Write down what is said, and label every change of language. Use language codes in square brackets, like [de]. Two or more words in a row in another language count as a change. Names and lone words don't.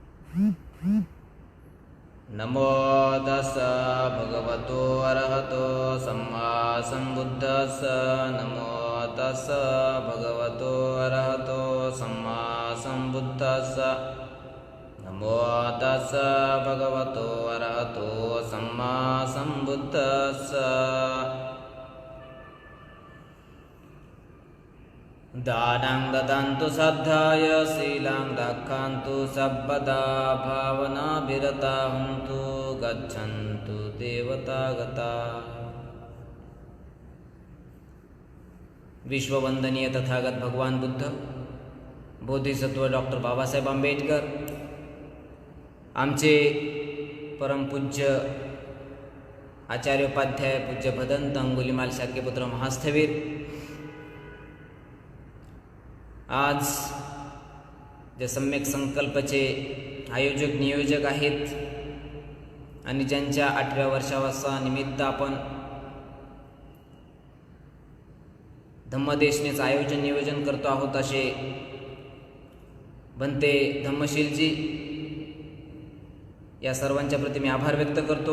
[pi] नमो तस्सा भगवतो अरहतो सम्मा सम्बुद्धस्सा। नमो तस्सा भगवतो अरहतो सम्मा सम्बुद्धस्सा। नमो तस्सा भगवतो अरहतो सम्मा सम्बुद्धस्सा। दानं ददन्तु श्रद्धाय शीलं रक्षन्तु सर्वदा भावनाभिरता हन्तु गच्छन्तु देवतागता। [mr] विश्ववंदनीय तथागत भगवान बुद्ध, बोधिसत्व डॉक्टर बाबासाहेब आंबेडकर, आमचे परमपूज्य आचार्योपाध्याय पूज्य भदंत अंगुलीमाल शाक्यपुत्र महास्थवीर, आज जे सम्यक संकल्पचे आयोजक नियोजक आहेत आणि ज्यांच्या 8व्या वर्षावासा निमित्त आपण धम्मदेशनेचं आयोजन नियोजन करतो आहोत, असे बनते धम्मशीलजी, या सर्वांच्या प्रति मी आभार व्यक्त करतो।